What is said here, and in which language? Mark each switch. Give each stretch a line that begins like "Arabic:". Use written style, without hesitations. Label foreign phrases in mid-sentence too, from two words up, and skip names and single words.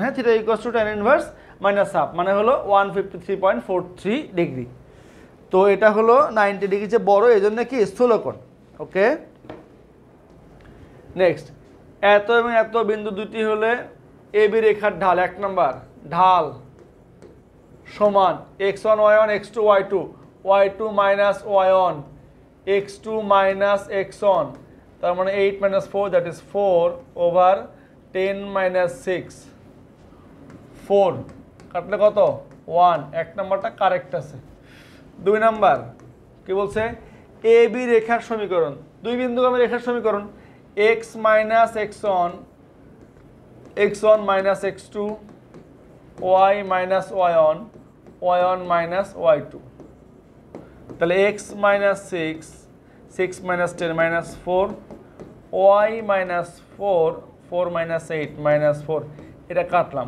Bangla: হ্যাঁ,
English: theta equals to tan inverse -1/2
Bangla: মানে হলো 153.43 ডিগ্রি। তো এটা হলো 90 ডিগ্রি চেয়ে বড়, এই জন্য কি স্থূলকোণ। ওকে, নেক্সট, এত এবং এত বিন্দু দুটি হলে AB রেখার ঢাল, এক নম্বর ঢাল সমান x1 y1 x2 y2
English: y2 minus y1 x2 minus x1,
Bangla: তার মানে
English: 8 minus 4 that is 4/10 minus 6,
Bangla: 4 কাটলে কত 1, এক নম্বরটা কারেক্ট আছে। দুই নাম্বার কি বলছে, AB রেখার সমীকরণ, দুই বিন্দুগামী রেখার সমীকরণ
English: x minus x1 x1 minus x2 y minus y1 y1 minus y2,
Bangla: তাহলে
English: x minus 6 6 minus 10 minus 4
Bangla: y
English: minus 4 4 minus 8 minus 4,
Bangla: এটা কাটলাম।